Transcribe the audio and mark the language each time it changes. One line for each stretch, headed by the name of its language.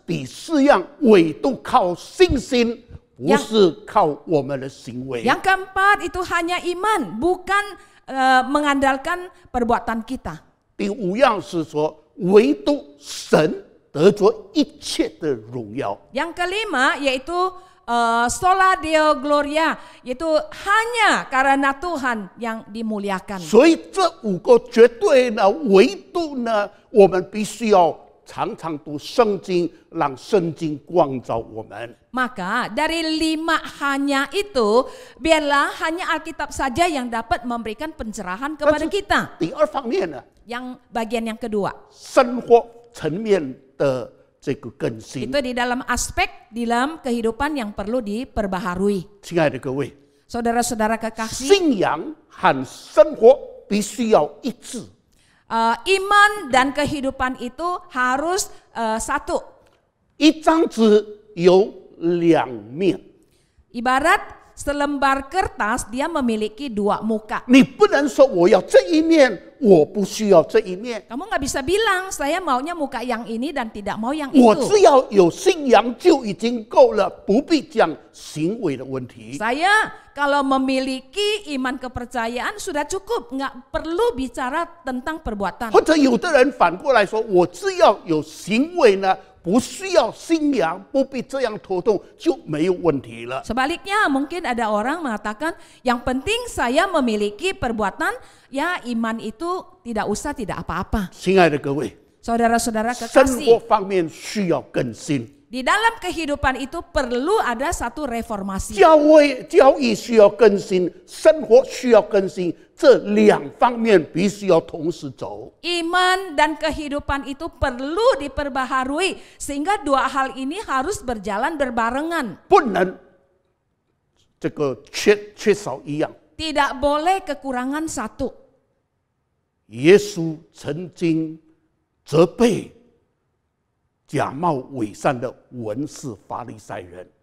Chinese: 第4样，唯独靠信心，不是靠我们的行为。
Indonesian: Yang keempat, itu hanya iman, bukan mengandalkan perbuatan kita.
Chinese: 第5样是说，唯独神得着一切的荣耀。
Indonesian: Yang kelima, yaitu sola deo gloria, yaitu hanya karena Tuhan yang dimuliakan.
Chinese: 所以这5个绝对呢，唯独呢，我们必须要常常读圣经，让圣经光照我们。
Indonesian: Maka dari 5 hanya itu, biarlah hanya Alkitab saja yang dapat memberikan pencerahan kepada kita.
Chinese: 第二方面呢，
Indonesian: Yang bagian yang kedua,
Chinese: 生活层面的这个更新。
Indonesian: itu di dalam aspek dalam kehidupan yang perlu diperbaharui.
Chinese: 亲爱的各位，
Indonesian: Saudara-saudara kekasih,
Chinese: 信仰和生活必须要一致。
Indonesian: iman dan kehidupan itu harus satu.
Chinese: 一张纸有两面，
Indonesian: Ibarat selembar kertas dia memiliki 2 muka.
Chinese: 你不能说我要这一面，我不需要这一面。
Indonesian: Kamu nggak bisa bilang saya maunya muka yang ini dan tidak mau yang
Chinese: 我
Indonesian: itu.
Chinese: 只要有信仰就已经够了，不必讲行为的问题。
Indonesian: Saya kalau memiliki iman kepercayaan sudah cukup, nggak perlu bicara tentang perbuatan.
Chinese: 或者有的人反过来说，我只要有行为呢，不需要信仰，不必这样头痛，就没有问题了。
Indonesian: Sebaliknya mungkin ada orang mengatakan yang penting saya memiliki perbuatan, ya iman itu tidak usah tidak apa-apa.
Chinese: 亲爱的各位，
Indonesian: Saudara-saudara
Chinese: 生活
Indonesian: kekasih,
Chinese: 方面需要更新，
Indonesian: di dalam kehidupan itu perlu ada satu reformasi.
Chinese: 教义需要更新，生活需要更新，这两方面必须要同时走。
Indonesian: Iman dan kehidupan itu perlu diperbaharui sehingga 2 hal ini harus berjalan berbarengan.
Chinese: 不能这个缺少一样。
Indonesian: Tidak boleh kekurangan satu.
Chinese: 耶稣曾经责备假冒伪善的文士法利赛人。